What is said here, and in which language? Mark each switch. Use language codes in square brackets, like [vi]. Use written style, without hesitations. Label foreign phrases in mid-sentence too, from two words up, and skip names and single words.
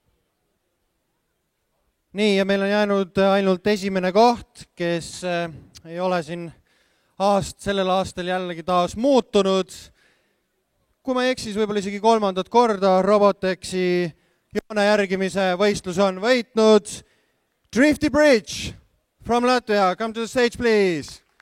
[et] Nii, ja meil on jäänud ainult esimene koht, kes ei ole siin sellel aastal jällegi taas muutunud. Kui ma ei eksis, võib-olla isegi 3. korda Robotexi joone järgimise võistluse on võitnud Drifty Bridge from Latvia. [en] Come to the stage, please.